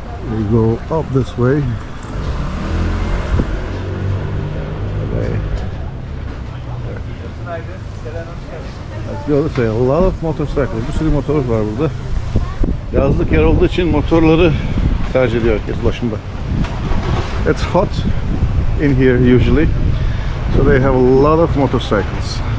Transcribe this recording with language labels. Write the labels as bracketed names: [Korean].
[English] We go up this way. Let's go this way. A lot of motorcycles. [Turkish] Bir sürü motor var burada. Yazlık yer olduğu için motorları tercih ediyor herkes ulaşımda. [English] It's hot in here usually, so they have a lot of motorcycles.